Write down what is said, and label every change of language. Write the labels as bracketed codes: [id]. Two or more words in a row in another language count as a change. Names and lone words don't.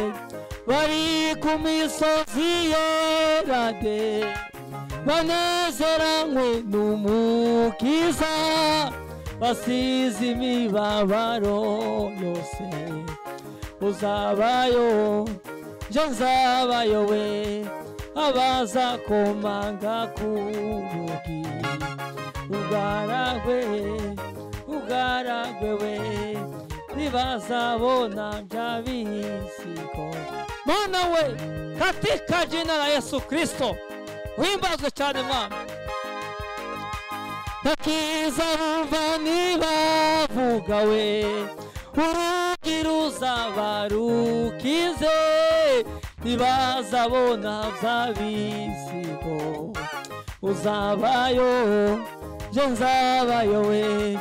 [rw] Bari ku misozi yera de, banezeranywe n'umukiza, basize imibabaro yose, uzabayo njye nzabayo we. Abazakomanga ku rugi, ugaragwe we, ntibazabona bya bisigo. Mana we, [sw] katika jina la Yesu Kristo, [rw] uhimbazwe cyane Mwana. Ntakiza bumva ntibavuga we, urugi ruzaba rukize, ntibazabona bya bisigo, uzabayo njye nzabayo we.